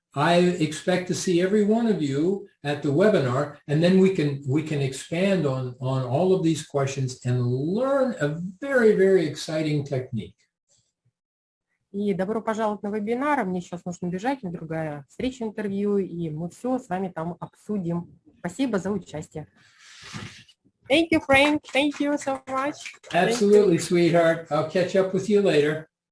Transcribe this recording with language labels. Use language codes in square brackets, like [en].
[en] I expect to see every one of you at the webinar, and then we can expand on all of these questions and learn a very, very exciting technique. [ru] И добро пожаловать на вебинар. Мне сейчас нужно бежать на другая встреча, интервью, и мы все с вами там обсудим. Спасибо за участие. [en] Thank you, Frank. Thank you so much. Absolutely, sweetheart. I'll catch up with you later.